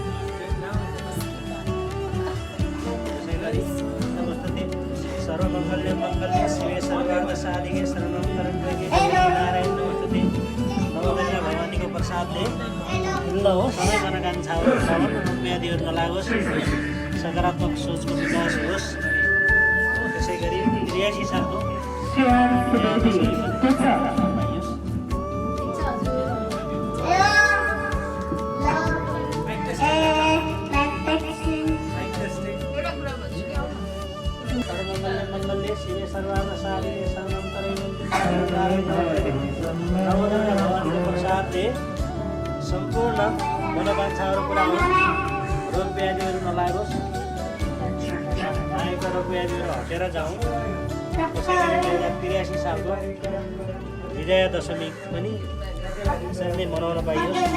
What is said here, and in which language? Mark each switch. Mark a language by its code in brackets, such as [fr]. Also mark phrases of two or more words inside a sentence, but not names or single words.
[ne] त्यसै गरी [sa] नमस्ते सर्वमङ्गल्य मङ्गल्य शिवे सर्वार्थसाधिके सर्वतरणिके नारायण नमस्ते [ne] नवदुर्गा भवानीको प्रसादले ल हो सबै मनोकांक्षाहरू रोग व्याधिहरू नलागोस् सकारात्मक सोचको विकास होस् त्यसै गरी 83 सालको मङ्गलले [sa] शिवे सर्वार्थसाधिके सर्वतरणिके [ne] प्रसादले सम्पूर्ण मनोकांक्षाहरू पुरा हुन् रोग व्याधिहरू नलागोस् आएका रोग व्याधिहरू हटेर जाउँ त्यसै गरी 2083 सालको विजया दशमी पनि यसरी नै मनाउन पाइयोस्